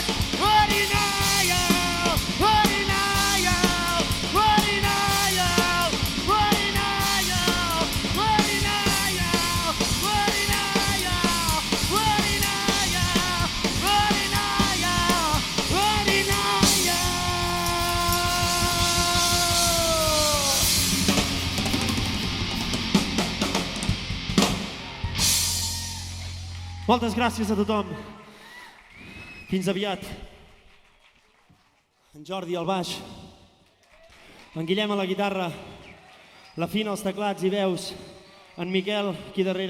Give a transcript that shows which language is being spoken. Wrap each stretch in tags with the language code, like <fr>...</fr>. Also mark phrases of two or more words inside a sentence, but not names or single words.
<en>What denial, what denial, what denial, what denial, what denial, what denial, what denial, what denial, what denial.</en> <ca>Moltes gràcies a tothom. Fins aviat. En Jordi al baix, en Guillem a la guitarra, la Fina als teclats i veus, en Miquel aquí darrere.</ca>